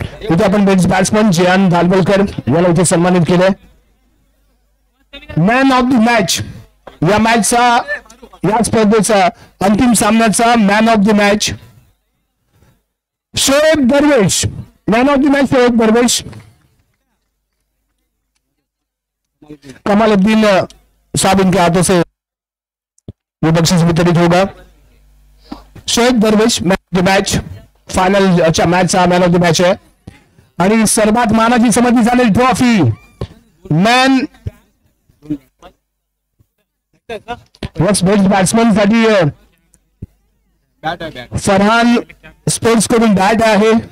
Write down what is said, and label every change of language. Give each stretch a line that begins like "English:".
Marathi: इथे आपण best batsman झियान थालवलकर याला इथे सन्मानित केलंय. मॅन ऑफ द मॅच, या मॅचचा, या स्पर्धेचा अंतिम सामन्याचा man of the match Shoaib दरवेश.
English: Man of the match Shoaib Darvesh.
Hindi: कमालुद्दीन साहब इनके हाथों से ये बख्शीश वितरित होगा.
English: Shoaib Darvesh man of the match.
Marathi: Final अच्छा मॅचचा मॅन ऑफ द मॅच आहे. आणि सर्वात मानाची समजली जाणारी ट्रॉफी मॅन बेस्ट बॅट्समन साठी फरहान स्पोर्ट्स कडून बॅट आहे.